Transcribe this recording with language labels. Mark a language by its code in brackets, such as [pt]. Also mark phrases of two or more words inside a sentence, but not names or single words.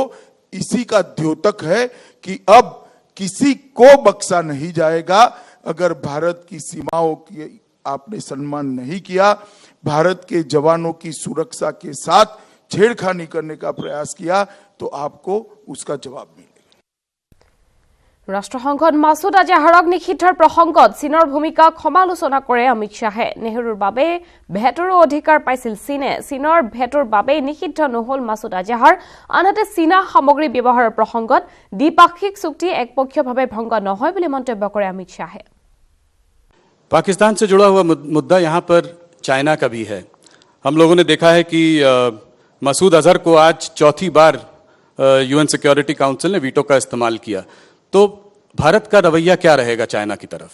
[hi] इसी का द्योतक है कि अब किसी को बख्शा नहीं जाएगा। अगर भारत की सीमाओं की आपने सम्मान नहीं किया, भारत के जवानों की सुरक्षा के साथ छेड़खानी करने का प्रयास किया, तो आपको उसका जवाब मिलेगा। [as] ৰাষ্ট্ৰসংঘত মাছুদ আজহাৰক নিষিদ্ধৰ প্ৰসংগত চীনৰ ভূমিকাক সমালোচনা কৰে অমিত শ্বাহে। নেহৰুৰ বাবে ভেটৰো অধিকাৰ পাইছিল চীনে। চীনৰ ভেটোৰ বাবে নিষিদ্ধ নহল মাছুদ আজহাৰ। আনহাতে চীনা সামগ্ৰী ব্যৱহাৰৰ প্ৰসংগত দ্বিপাক্ষিক চুক্তি একপক্ষীয়ভাৱে ভংগ নহয় বুলি মন্তব্য কৰে অমিত শ্বাহে। [hi] पाकिस्तान से जुड़ा हुआ मुद्दा यहाँ पर चाइना का भी है। हम लोगों ने देखा है कि मसूद अजहर को आज चौथी बार [en] UN Security Council [hi] ने वीटो का इस्तेमाल किया। तो भारत का रवैया क्या रहेगा चाइना की तरफ?